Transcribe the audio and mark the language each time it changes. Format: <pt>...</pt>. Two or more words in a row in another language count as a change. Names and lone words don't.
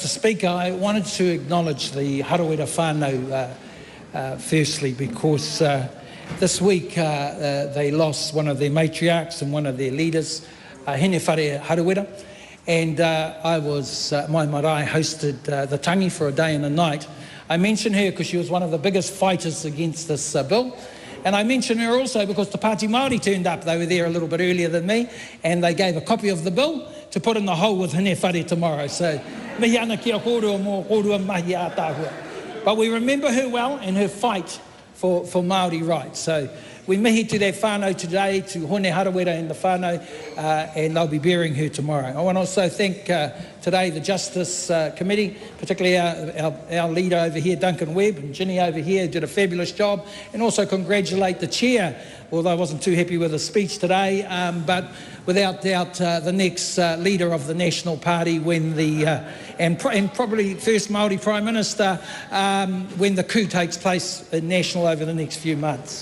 <en>Speaker, I wanted to acknowledge the Harawira whānau firstly because this week they lost one of their matriarchs and one of their leaders, Hene Whare Harawira, and my marae hosted the tangi for a day and a night. I mention her because she was one of the biggest fighters against this bill. And I mention her also because the Pāti Māori turned up. They were there a little bit earlier than me, and they gave a copy of the bill to put in the hole with Hene Whare tomorrow. So,</en> <mi>mihi ana kia kōrua mō kōrua mahi a tāhua.</mi> <en>But we remember her well and her fight for Māori rights. So, We mihi to their whānau today, to Hone Harawera and the whānau, and they'll be burying her tomorrow. I want to also thank today the Justice Committee, particularly our leader over here, Duncan Webb, and Ginny over here, who did a fabulous job, and also congratulate the Chair, although I wasn't too happy with his speech today, but without doubt the next leader of the National Party when and probably first Māori Prime Minister when the coup takes place in National over the next few months.</en>